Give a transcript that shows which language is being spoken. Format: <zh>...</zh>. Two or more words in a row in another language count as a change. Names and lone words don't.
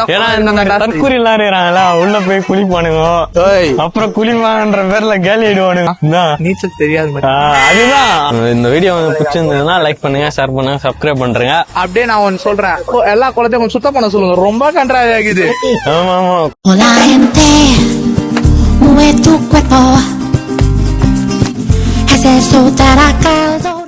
<ta>தற்கூரி எல்லாம் இருக்கிறாங்களா, உள்ள போய் குளிப்பானுங்க. அப்புறம் குளிப்பாங்கன்ற பேர்ல கேலி ஆயிடுவானுங்க. நீச்சல் தெரியாது. அதுதான். இந்த வீடியோ வந்து பிடிச்சிருந்ததுன்னா லைக் பண்ணுங்க, ஷேர் பண்ணுங்க, சப்ஸ்கிரைப் பண்றேங்க. அப்படியே நான் ஒன்னு சொல்றேன், எல்லா குளத்தையும் கொஞ்சம் சுத்தம் பண்ண சொல்லுங்க. ரொம்ப கன்றாவி ஆகுது. ஆமா ஆமா.</ta> <es>Hola gente, mueve tu cuerpo, haz eso para caldo.</es>